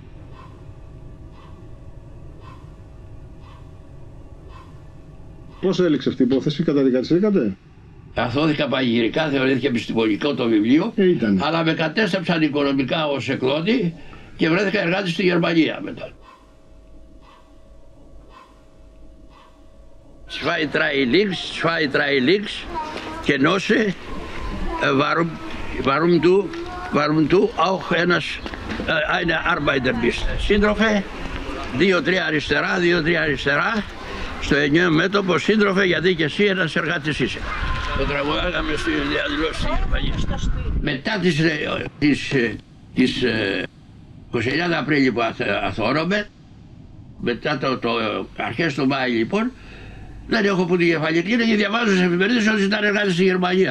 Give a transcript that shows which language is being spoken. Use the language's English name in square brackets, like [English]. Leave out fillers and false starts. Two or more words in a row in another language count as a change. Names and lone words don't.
[Greek] Πώς έληξε αυτή η υπόθεση, καταδικαστήκατε? Αθώθηκα πανηγυρικά, θεωρήθηκε επιστημονικό το βιβλίο, αλλά με κατέστρεψαν οικονομικά ως εκδότη και βρέθηκα εργάτης στη Γερμανία μετά. [German] Zwei, drei links Genosse, warum du auch eine Arbeiter bist. [Greek] Σύντροφε, 2-3 αριστερά, στο ενιαίο μέτωπο, σύντροφε, γιατί και εσύ ένας εργάτης είσαι. Το τραγουδάγαμε στη διαδηλώση στη Γερμανία. Μετά τις 29 Απρίλη που αθώρωμε, μετά το αρχές του Μάη λοιπόν, δεν έχω που τη κεφαλή κλείνω και διαβάζω στις εφημερίδες ότι ήταν εργάτης στη Γερμανία.